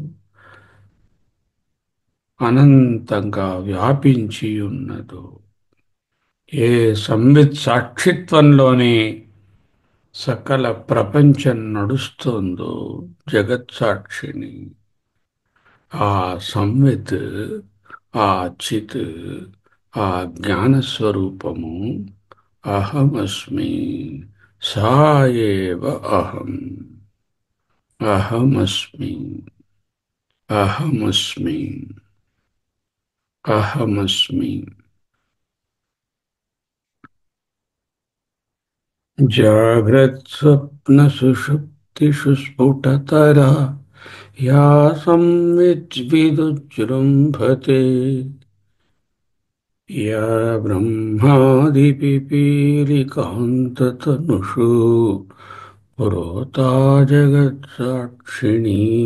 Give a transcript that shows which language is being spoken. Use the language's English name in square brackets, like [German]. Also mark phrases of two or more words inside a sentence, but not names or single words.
[Telugu] అనంతంగా వ్యాపించి ఉన్నదో, ఏ సంవిత్ సాక్షిత్వంలోని సకల ప్రపంచం నడుస్తోందో జగత్సాక్షిని, ఆ సంవిత్, ఆ చిత్, ఆ జ్ఞానస్వరూపము అహమస్మి. [Sanskrit] సా ఏవ అహం. అహమస్మి. అహమస్మి. అహమస్మి. जाग्रत्स्वप्नसुषुप्तिषु स्फुटतरा या संविद्विदुजृम्भते, या ब्रह्मादिपिपीलिकान्ततनुषु पुरोता जगत्साक्षिणी,